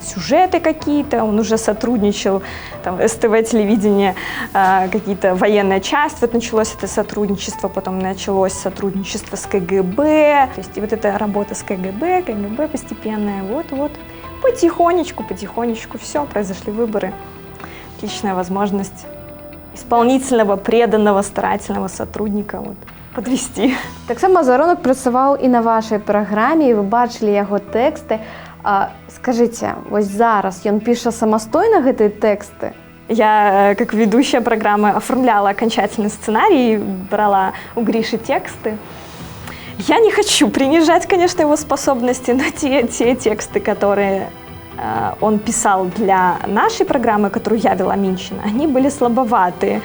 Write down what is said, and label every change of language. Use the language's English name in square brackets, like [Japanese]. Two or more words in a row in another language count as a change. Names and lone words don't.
[Russian] сюжеты какие-то, он уже сотрудничал, там, СТВ, телевидение, какие-то военная часть, вот началось это сотрудничество, потом началось сотрудничество с КГБ, то есть и вот эта работа с КГБ постепенная, вот, потихонечку, все, произошли выборы, отличная возможность исполнительного, преданного, старательного сотрудника, вот, подвести. [Belarusian] Таксама Азаронак працаваў і на вашай праграме, і вы бачылі яго тэксты. Скажыце, вось зараз ён піша самастойна гэтыя тэксты? [Russian] Я, как ведущая программы, оформляла окончательный сценарий, брала у Гриши тексты. Я не хочу принижать, конечно, его способности, но те тексты, которые он писал для нашей программы, которую я вела, Минчина, они были слабоватые.